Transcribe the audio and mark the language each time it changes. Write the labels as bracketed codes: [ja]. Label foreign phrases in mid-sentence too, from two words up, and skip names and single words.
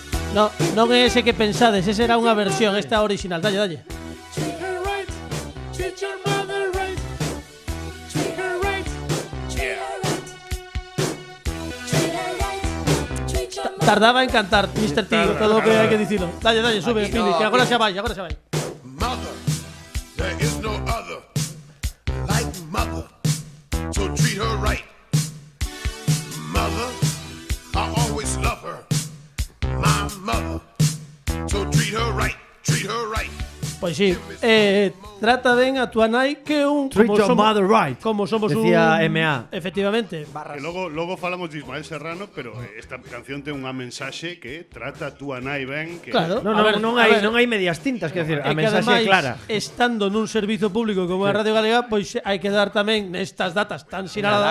[gl] Non é ese que pensades, ese era unha versión, esta original. Dalle. [en] Treat her right. Treat your mother right. Treat her right. Treat her right. Treat her right. Treat your mother. [gl] Tardaba en cantar, Mr. T, todo o que hai que dicilo. Dalle, sube, Aquí Pini, no, que agora aquí. xa vai. [en] Mother, there is no other like mother, so treat her right. Mother, I always love her, my mother, so treat her right, treat her right. [gl] Pois sí, trata ben a tua nai que un [en] Treat your mother right. [gl] Como somos Decía un MA. Efectivamente. Que logo falamos de Ismael Serrano, pero esta canción ten unha mensaxe que trata a túa nai ben, que Claro. Non hai medias tintas, quer decir, a E que mensaxe é ademais, clara. estando nun servizo público como a Radio Galega, pois hai que dar tamén nestas datas tan sinaladas,